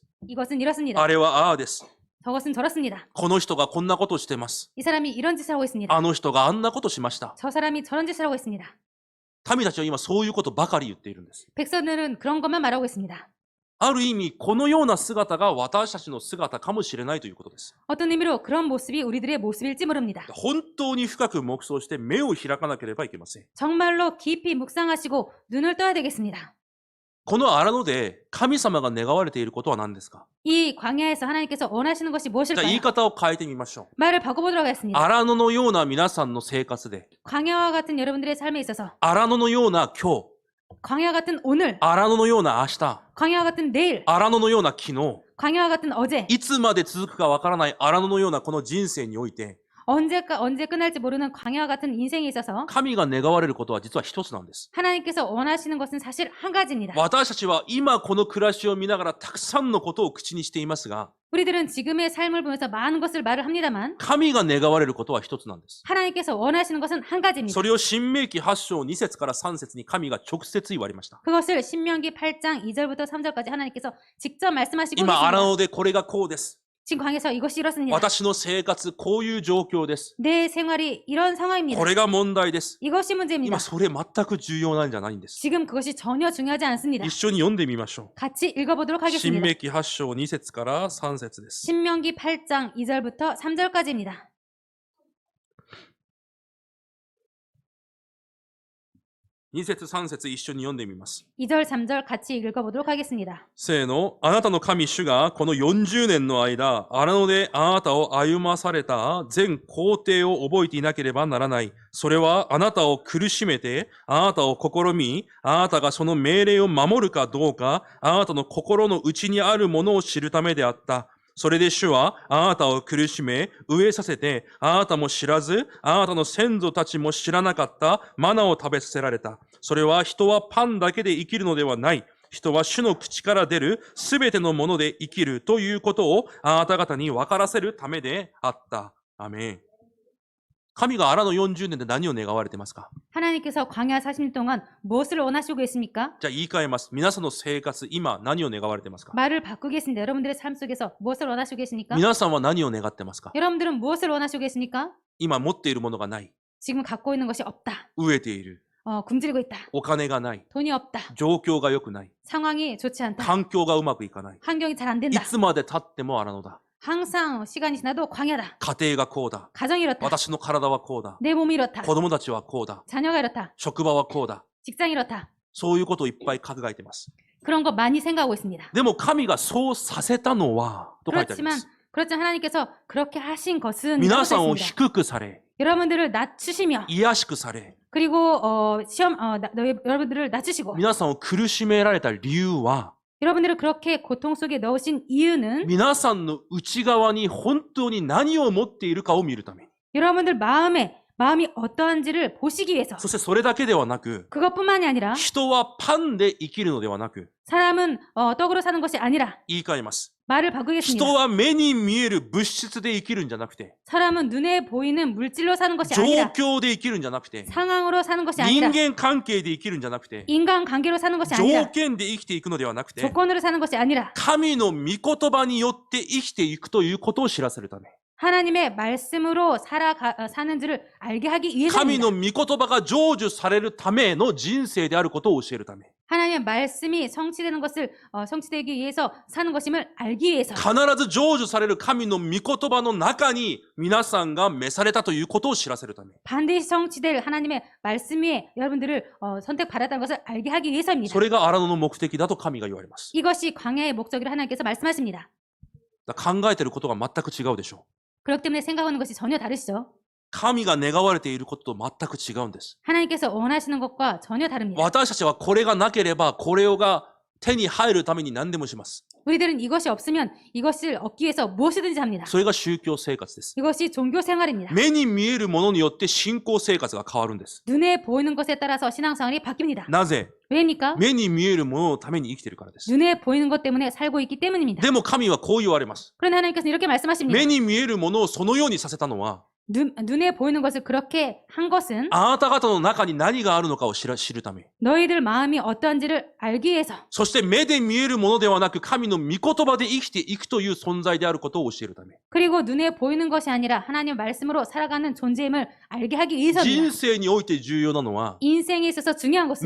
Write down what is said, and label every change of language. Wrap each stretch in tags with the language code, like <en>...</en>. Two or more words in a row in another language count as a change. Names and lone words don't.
<ko>이것은 이렇습니다.</ko> <ja>あれはああです。</ja> <ko>저것은 저렇습니다.</ko> <ja>この人がこんなことをしてます。</ja> <ko>이 사람이 이런 짓을 하고 있습니다.</ko> <ja>あの人があんなことしました。</ja> <ko>저 사람이 저런 짓을 하고 있습니다.</ko> <ja>民たちは今そういうことばかり言っているんです。</ja> <ko>백성들은 그런 것만 말하고 있습니다.</ko> <ja>ある意味、このような姿が私たちの姿かもしれないということです。</ja> <ko>어떤 의미로 그런 모습이 우리들의 모습일지 모릅니다.</ko> <ja>本当に深く黙想して目を開かなければいけません。</ja> <ko>정말로 깊이 묵상하시고 눈을 떠야 되겠습니다.</ko> <ja>この荒野で神様が願われていることは何ですか？</ja> <ko>이 광야에서 하나님께서 원하시는 것이</ko> <ja>じゃあ言い</ja> <ko>무엇일까요?</ko> <ja>方を変えてみましょう。</ja> <ko>말을 바꿔보도록 하겠습니다.</ko> <ja>荒野のような皆さんの生活で、</ja> <ko>광야와 같은 여러분들의 삶에 있어서</ko> <ja>荒野のような今日、</ja> <ko>광야 같은 오늘,</ko> <ja>荒野のような明日、</ja> <ko>광야와 같은 내일,</ko> <ja>荒野のような昨日、</ja> <ko>광야와 같은 어제,</ko> <ja>いつまで続くかわからない荒野のようなこの人生において、</ja> <ko>언제 끝날지 모르는 광야와 같은 인생에 있어서</ko> <ja>神が願われることは実は一つなんです。</ja> <ko>하나님께서 원하시는 것은 사실 한 가지입니다.</ko> <ja>私たちは今この暮らしを見ながらたくさんのことを口にしていますが、</ja> <ko>우리들은 지금의 삶을 보면서 많은 것을 말을 합니다만</ko> <ja>神が願われることは一つなんです。</ja> <ko>하나님께서 원하시는 것은 한 가지입니다.</ko> <ja>それを新明記8章2節から3節に神が直接言われました。</ja> <ko>그것을 신명기 8장 2절부터 3절까지 하나님께서 직접 말씀하시고</ko> <ja>今荒</ja> <ko>계십니다.</ko> <ja>野でこれがこうです。</ja> <ko>지금 광야에서 이것이 이렇습니다.</ko> <ja>私の生活こういう状況です。</ja> <ko>내 생활이 이런 상황입니다.</ko> <ja>これが問題です。</ja> <ko>이것이 문제입니다.</ko> <ja>今それ全く重要なんじゃないんです。</ja> <ko>지금 그것이 전혀 중요하지 않습니다.</ko> <ja>一緒に読んでみましょ</ja> <ko>같이 읽어보도록</ko> <ja>う。新</ja> <ko>하겠습니다.</ko> <ja>明記8章2節から3節です。</ja> <ko>신명기 8장 2절부터 3절까지입니다.</ko> <ja>2 節3節一緒に読んでみます。</ja> <ko>2절 3절 같이 읽어보도록 하겠습니다.</ko> <ja>せーの、あなたの神主がこの40年の間、荒野であなたを歩まされた全工程を覚えていなければならない。それはあなたを苦しめて、あなたを試み、あなたがその命令を守るかどうか、あなたの心の内にあるものを知るためであった。それで主はあなたを苦しめ、飢えさせて、あなたも知らず、あなたの先祖たちも知らなかったマナを食べさせられた。それは人はパンだけで生きるのではない。人は主の口から出るすべてのもので生きるということをあなた方に分からせるためであった。アメン。神が荒野40年で何を願われてますか？</ja> <ko>하나님께서 광야 40년 동안 무엇을 원하시고 계십니까?</ko> <ja>じゃあ言い換えます。皆さんの生活、今何を願われてますか？</ja> <ko>말을 바꾸겠습니다. 여러분들의 삶 속에서 무엇을 원하시고 계십니까?</ko> <ja>皆さんは何を願ってますか？</ja> <ko>여러분들은 무엇을 원하시고 계십니까?</ko> <ja>今持っているものがない。</ja> <ko>지금 갖고 있는 것이 없다.</ko> <ja>飢えている。</ja> <ko>굶주리고 있다.</ko> <ja>お金がない。</ja> <ko>돈이 없다.</ko> <ja>状況が良くない。</ja> <ko>상황이 좋지 않다.</ko> <ja>環境がうまくいかない。</ja> <ko>환경이 잘 안</ko> <ja>い</ja> <ko>된다.</ko> <ja>つまで経っても荒野だ。</ja> <ko>항상 시간이 지나도 광야다.</ko> <ja>家庭がこうだ。</ja> <ko>가정이 이렇다.</ko> <ja>私の体はこうだ。</ja> <ko>내 몸이 이렇다.</ko> <ja>子供たちはこうだ。</ja> <ko>자녀가 이렇다.</ko> <ja>職場はこうだ。</ja> <ko>직장이 이렇다.</ko> <ja>そういうことをいっぱい考えています。</ja> <ko>그런 거 많이 생각하고 있습니다.</ko> <ja>でも神がそうさせたのは、と書いてありま</ja> <ko>그렇지만</ko> <ja>す。</ja> <ko>그렇지만 하나님께서 그렇게 하신 것은</ko> <ja>皆さんを</ja> <ko>있습니다.</ko> <ja>低くされ、</ja> <ko>여러분들을 낮추시며</ko> <ja>癒しくされ、</ja> <ko>그리고 여러분들을 낮추시고</ko> <ja>皆さんを苦しめられた理由は、</ja> <ko>여러분들을 그렇게 고통 속에 넣으신 이유는</ko> <ja>皆さんの内側に本当に何を持っているかを見るために。</ja> <ko>여러분들 마음이 어떠한지를 보시기 위해서</ko> <ja>そしてそれだけではなく、</ja> <ko>그것뿐만이 아니라</ko> <ja>人はパンで生きるのではなく、</ja> <ko>사람은 떡으로 사는 것이 아니라</ko> <ja>言い換えます。</ja> <ko>말을 바꾸겠습니다.</ko> <ja>人は目に見える物質で生きるんじゃなくて、</ja> <ko>사람은 눈에 보이는 물질로 사는 것이</ko> <ja>状</ja> <ko>아니라</ko> <ja>況で生きるんじゃなくて、</ja> <ko>상황으로 사는 것이</ko> <ja>人</ja> <ko>아니라</ko> <ja>間関係で生きるんじゃなくて、</ja> <ko>인간관계로 사는 것이</ko> <ja>条</ja> <ko>아니라</ko> <ja>件で生きていくのではなくて、</ja> <ko>조건으로 사는 것이 아니라</ko> <ja>神の御言葉によって生きていくということを知らせるため。</ja> <ko>하나님의 말씀으로 사는지를 알게 하기</ko> <ja>神</ja> <ko>위해서입니다.</ko> <ja>の御言葉が成就されるための人生であることを教えるため。</ja> <ko>하나님의 말씀이 성취되는 것을 성취되기 위해서 사는 것임을 알기 위해서</ko> <ja>必ず成就される神の御言葉の中に皆さんが召されたということを知らせるため。</ja> <ko>반드시 성취될 하나님의 말씀 위에 여러분들을 선택받았다는 것을 알게 하기 위해서입니다.</ko> <ja>それが荒野の目的だと神が言われます。</ja> <ko>이것이 광야의 목적이라 하나님께서 말씀하십니다.</ko> <ja>だから考えていることが全く違うでしょう。</ja> <ko>그렇기 때문에 생각하는 것이 전혀 다르시죠.</ko> <ja>神が願われていることと全く違うんです。</ja> <ko>하나님께서 원하시는 것과 전혀 다릅니다.</ko> <ja>私たちはこれがなければこれが手に入るために何でもします。</ja> <ko>우리들은 이것이 없으면 이것을 얻기 위해서 무엇이든지 합니다.</ko> <ja>それが宗教生活です。</ja> <ko>이것이 종교 생활입니다.</ko> <ja>目に見えるものによって信仰生活が変わるんです。</ja> <ko>눈에 보이는 것에 따라서 신앙생활이 바뀝니다.</ko> <ja>なぜ？</ja> <ko>왜입니까?</ko> <ja>目に見えるもののために生きているからです。</ja> <ko>눈에 보이는 것 때문에 살고 있기 때문입니다.</ko> <ja>でも神はこう言われます。</ja> <ko>그런데 하나님께서는 이렇게 말씀하십니다.</ko> <ja>目に見えるものをそのようにさせたのは、</ja> <ko>눈에 보이는 것을 그렇게 한 것은</ko> <ja>あなた方の中に何があるのかを知るため。</ja> <ko>너희들 마음이 어떠한지를 알기 위해서</ko> <ja>そして目で見えるものではなく神の御言葉で生きていくという存在であることを教えるため。</ja> <ko>그리고 눈에 보이는 것이 아니라 하나님 말씀으로 살아가는 존재임을 알게 하기 위해서입니다.</ko> <ja>人生において重要なのは、</ja> <ko>인생에 있어서 중요한 것은</ko>